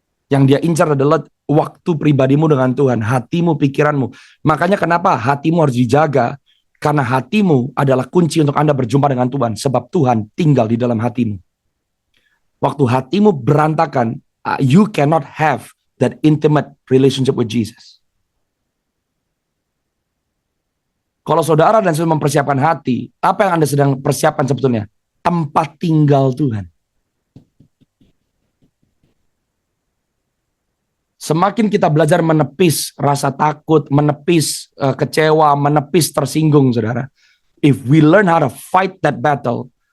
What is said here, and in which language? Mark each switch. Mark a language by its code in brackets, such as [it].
[id] Yang dia incar adalah waktu pribadimu dengan Tuhan, hatimu, pikiranmu. Makanya kenapa hatimu harus dijaga? Karena hatimu adalah kunci untuk Anda berjumpa dengan Tuhan. Sebab Tuhan tinggal di dalam hatimu. Waktu hatimu berantakan, [en] you cannot have that intimate relationship with Jesus. [id] Kalau saudara dan saya mempersiapkan hati, apa yang Anda sedang persiapkan sebetulnya? Tempat tinggal Tuhan. Semakin kita belajar menepis rasa takut, menepis kecewa, menepis tersinggung, saudara. [en] If we learn how to fight that battle,